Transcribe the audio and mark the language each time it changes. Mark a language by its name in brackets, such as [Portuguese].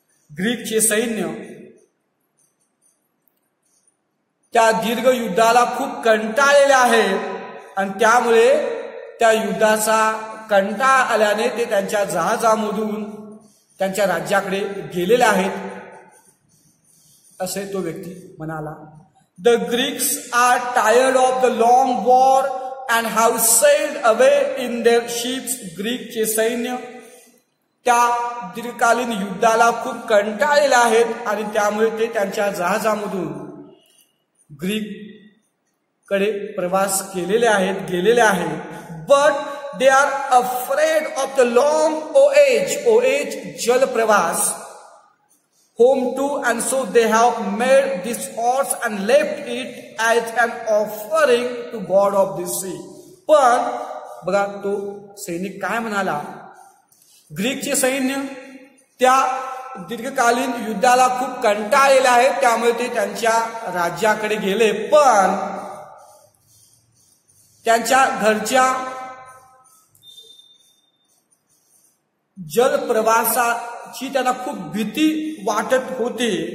[Marathi] ग्रीकचे सैन्य त्या दीर्घ युद्धाला खूप कंटाळलेले आहे आणि त्यामुळे त्या युद्धाचा कंटाळा आल्याने ते त्यांच्या जहाजामधून त्यांच्या राज्याकडे गेलेले आहेत असे तो व्यक्ती म्हणाला. [English] The Greeks are tired of the long war and have sailed away in their ships. [Marathi] ग्रीकचे सैन्य त्या दीर्घकालीन युद्धाला खूप कंटाळलेले आहेत आणि त्यामुळे ते त्यांच्या जहाजामधून ग्रीक कडे प्रवास केलेले आहेत, गेलेले आहेत. [English] But they are afraid of the long OH Jal Pravas home to, and so they have made this horse and left it as an offering to God of the sea. [Marathi] पण बघा तो सैनिक काय म्हणाला, ग्रीकचे सैन्य त्या दीर्घकालीन युद्धाला खूप कंटाळलेले आहे, त्यामुळे ते त्यांच्या राज्याकडे गेले. पण त्यांच्या घरच्या जलप्रवासाची त्यांना खूप भीती वाटत होती.